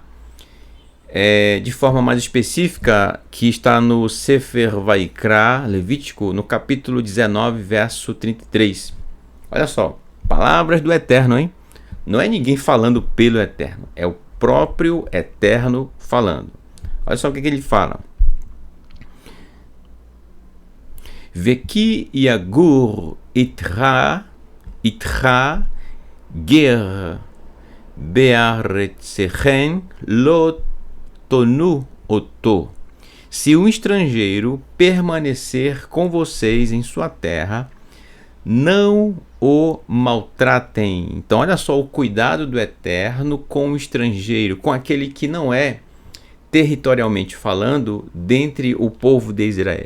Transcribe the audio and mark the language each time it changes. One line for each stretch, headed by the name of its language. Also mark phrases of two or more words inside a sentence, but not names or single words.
Portuguese: De forma mais específica, que está no Sefer Vaikra, Levítico, no capítulo 19, verso 33. Olha só, palavras do Eterno, hein? Não é ninguém falando pelo Eterno, é o próprio Eterno falando. Olha só o que ele fala.
Hebrew: וכי יגור אתך גר בארצכם לא תונו אותו.
Portuguese: Se um estrangeiro permanecer com vocês em sua terra, não o maltratem. Então olha só o cuidado do Eterno com o estrangeiro, com aquele que não é, territorialmente falando, dentre o povo de Israel.